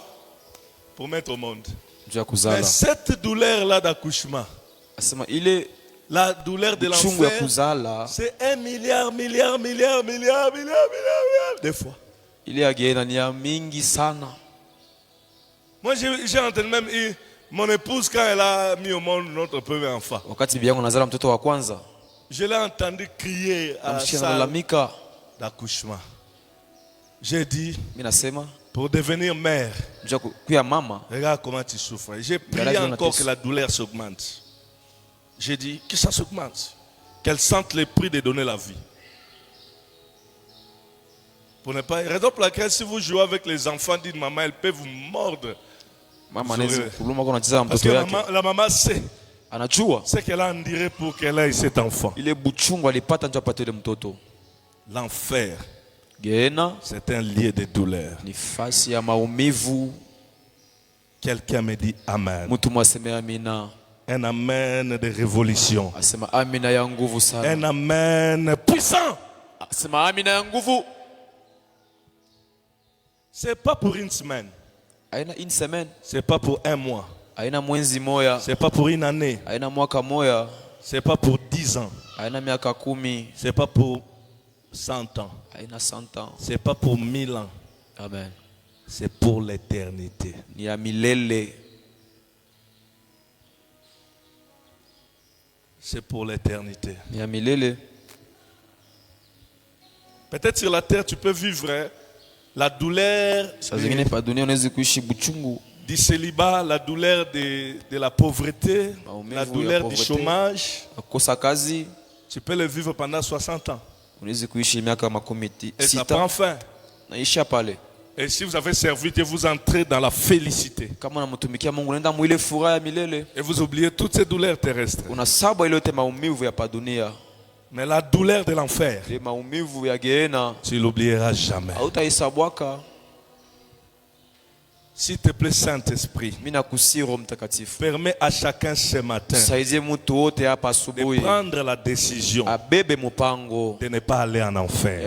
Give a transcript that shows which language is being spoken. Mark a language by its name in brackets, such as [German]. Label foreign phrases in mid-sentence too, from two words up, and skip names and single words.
[French] Pour mettre au monde. [Swahili] Juu ya [French] Mais [Swahili] kuzala. [French] cette douleur-là d'accouchement, [Swahili] Asema ile [French] la douleur de [Swahili] uchungu ya [French] l'enfer, [Swahili] kuzala, [French] c'est 1 milliard de fois. [Swahili] ile ya Gehenna ni ya mingi sana. [French] Moi, j'ai entendu même mon épouse quand elle a mis au monde notre premier enfant. [Swahili] Wakati bibi yangu nazala mtoto wa kwanza, [French] Je l'ai entendu crier à la [Swahili] namsikia [French] salle [Swahili] analalamika. [French] d'accouchement. J'ai dit, [Swahili] Mimi nasema [French] pour devenir mère, [Swahili] juu ya kuya mama, [French] regarde comment tu souffres. J'ai prié Regarde, encore Jonathan. que la douleur s'augmente. J'ai dit que ça s'augmente. Qu'elle sente le prix de donner la vie. Pour ne pas... Raison pour laquelle si vous jouez avec les enfants d'une maman, elle peut vous mordre. [Swahili] mama Zuri. anaweza kuluma kwa anacheza na [French] Parce que [Swahili] mtoto yake. [French] la maman sait [Swahili] Anajua [French] ce qu'elle a enduré pour qu'elle ait cet enfant. [Swahili] ile buchungu alipata ndio apate ile mtoto. [French] L'enfer, [Swahili] Gehenna [French] c'est un lieu de douleur. [Swahili] ni fasi ya maumivu. [French] Quelqu'un me dit Amen. [Swahili] Mtu mwaseme amina. [French] Un Amen de révolution. [Swahili] Asema amina ya nguvu sana. [French] Un Amen puissant. [Swahili] Asema amina ya nguvu. [French] C'est pas pour une semaine. [Swahili] Haina [French] une semaine, C'est pas pour un mois. [Swahili] haina mwezi moya, [French] C'est pas pour une année. [Swahili] haina mwaka moya, [French] C'est pas pour 10 ans. [Swahili] haina miaka 10, [French] C'est pas pour 100 ans. [Swahili] haina 100 ans. [French] C'est pas pour 1000 ans. Amen. C'est pour l'éternité. [Swahili] Ni ya milele. [French] C'est pour l'éternité. [Swahili] Ni ya milele. [French] Peut-être sur la terre, tu peux vivre hein, la douleur [Swahili] Saa zingine pa dunia unaweza kuishi buchungu, [French] du célibat, la douleur de la pauvreté, [Swahili] Maumivu [French] la [Swahili] ya [French] douleur du pauvreté. chômage. [Swahili] kukosa kazi, [French] Tu peux le vivre pendant 60 ans. [Swahili] unaweza kuishi miaka [French] Et ça prend [Swahili] sita [French] fin. [Swahili] naisha pale. [French] Et si vous avez servi Dieu, vous entrez dans la félicité. [Swahili] Kama unamtumikia Mungu unaenda mwile furaha ya milele. [French] Et vous oubliez toutes ces douleurs terrestres. [Swahili] Unasaba ile yote maumivu ya pa dunia. [French] Mais la douleur de l'enfer, [Swahili] Ile maumivu ya Gehenna [French] tu l'oublieras jamais. [Swahili] hautaisabwaka. [French] S'il te plaît, Saint-Esprit, [Swahili] Mimi nakusihi Roho Mtakatifu, [French] permets à chacun ce matin [Swahili] saidie mtu wote hapa [French] de [Swahili] asubuhi [French] prendre la décision [Swahili] abebe mpango [French] de ne pas aller en enfer.